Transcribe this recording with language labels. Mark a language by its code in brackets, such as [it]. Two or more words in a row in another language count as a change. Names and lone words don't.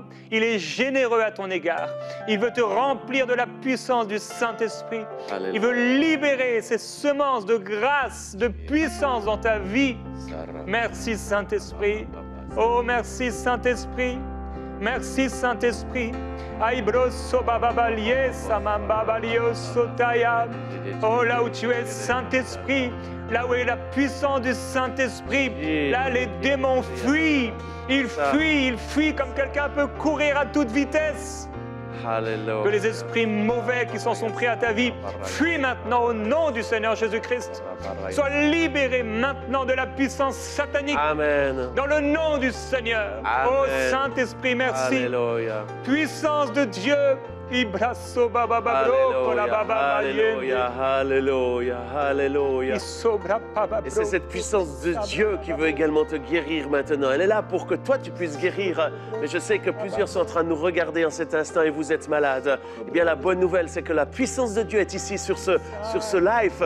[fr] Il est généreux à ton égard. Il veut te remplir de la puissance du Saint-Esprit. Alléluia. Il veut libérer ces semences de grâce, de puissance dans ta vie. Merci Saint-Esprit. Oh, merci Saint-Esprit. Merci Saint-Esprit. Aibroso bababalie samambabalio sotaya. Oh, là où tu es, Saint-Esprit, là où est la puissance du Saint-Esprit, là les démons fuient. Ils fuient comme quelqu'un peut courir à toute vitesse. Alléluia. Que les esprits mauvais qui s'en sont pris à ta vie fuient maintenant au nom du Seigneur Jésus-Christ. Sois libéré maintenant de la puissance satanique. Amen. Dans le nom du Seigneur. Amen. Oh Saint-Esprit, merci. Alléluia. Puissance de Dieu. Ibraso baba babro, la baba Alléluia, alléluia, alléluia. Isobra baba Et c'est cette puissance de Dieu qui veut également te guérir maintenant. Elle est là pour que toi tu puisses guérir. Mais je sais que plusieurs sont en train de nous regarder en cet instant et vous êtes malades. Eh bien la bonne nouvelle, c'est que la puissance de Dieu est ici sur ce live.